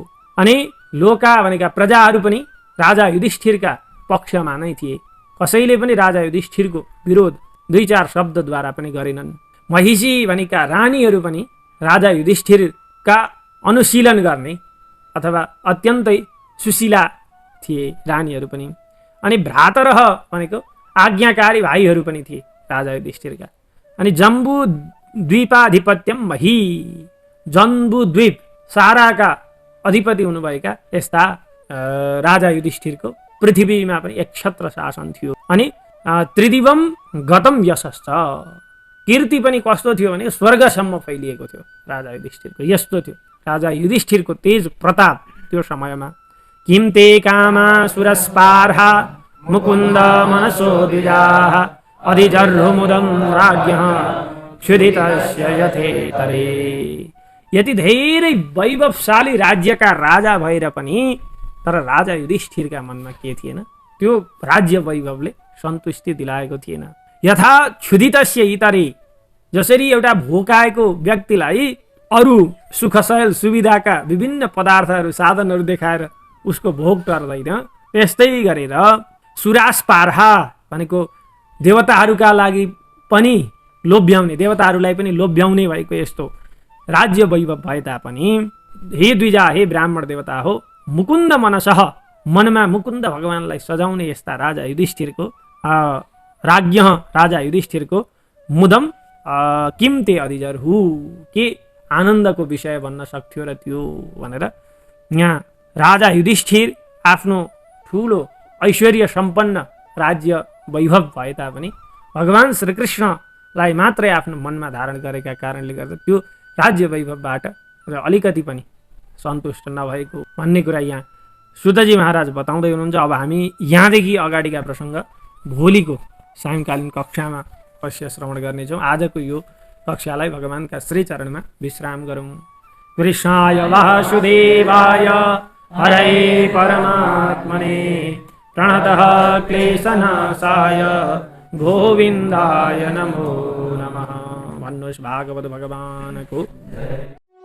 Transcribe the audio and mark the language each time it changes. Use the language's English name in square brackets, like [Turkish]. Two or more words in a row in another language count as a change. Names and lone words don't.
[Nepali] अनि लोका भनेका प्रजाहरू पनि राजा युधिष्ठिरका पक्षमा नै थिए, कसैले पनि राजा युधिष्ठिरको विरोध 2-4 शब्दद्वारा पनि गरेनन्। महिषी भनेका रानीहरू पनि राजा युधिष्ठिरका अनुशीलन गर्ने अथवा अत्यन्तै सुशीला थिए रानीहरू पनि। अनि भ्रातरः भनेको आज्ञाकारी भाइहरू पनि थिए राजा युधिष्ठिरका। अनि [Sanskrit] जम्बू द्वीपाधिपत्यम मही [Nepali] जम्बू द्वीप साराका अधिपति हुनुभएका यस्ता राजा युधिष्ठिरको पृथ्वीमा पनि एक छत्र शासन थियो। अनि [Sanskrit] त्रिदिवम गतम यशश्च [Nepali] कीर्ति पनि कस्तो थियो भने स्वर्गसम्म फैलिएको थियो राजा युधिष्ठिरको। यस्तो थियो राजा युधिष्ठिरको तेज प्रताप त्यो समयमा। [Sanskrit] किम ते कामा सुरस्पार्हा मुकुन्द मनसो द्विजाः अधिजर्हुमुदं राज्ञः क्षुधितस्य यथेतरे। [Nepali] यति धेरै वैभवशाली राज्यका राजा भएर पनि तर राजा युधिष्ठिरका मनमा के थिएन, त्यो राज्य वैभवले सन्तुष्टि दिलाएको थिएन। [Sanskrit] यथा क्षुधितस्य इतरे [Nepali] जसरी एउटा भोकाएको व्यक्तिलाई अरू सुखशयल सुविधाका विभिन्न पदार्थहरू साधनहरू देखाएर उसको भोग टर्दैन, त्यस्तै गरेर सुरासपार्हा भनेको देवताहरूका लागि पनि लोभ्याउने, देवताहरूलाई पनि लोभ्याउने भएको यस्तो राज्य वैभव भए तापनि हे द्विजा, हे ब्राह्मण देवता हो, [Sanskrit] मुकुन्द मनसः [Nepali] मनमा मुकुन्द भगवानलाई सजाउने यस्ता राजा युधिष्ठिरको राज्ञ राजा युधिष्ठिरको [Sanskrit] मुदम किम ते अधिजर्हु [Nepali] के आनन्दको विषय बन्न सक्थ्यो र त्यो भनेर यहाँ राजा युधिष्ठिर आफ्नो ठुलो ऐश्वर्य सम्पन्न राज्य वैभव भए तापनि भगवान श्रीकृष्णलाई मात्रै आफ्नो मनमा धारण गरेका कारणले गर्दा त्यो राज्य वैभवबाट र अलिकति पनि सन्तुष्ट नभएको भन्ने कुरा यहाँ सुतजी महाराज बताउँदै हुनुहुन्छ। अब हामी यहाँदेखि अगाडिका प्रसङ्ग भोलिको सायङ्कालीन कक्षामा अवश्य श्रवण गर्नेछौँ। आजको यो पक्षालाई भगवानका श्री चरणमा विश्राम गरौँ। [Sanskrit] कृष्णाय वासुदेवाय हरे परमात्मने प्रणतः क्लेशनाशाय गोविन्दाय नमो नमः। [Nepali] भन्नुहोस् भागवत भगवानको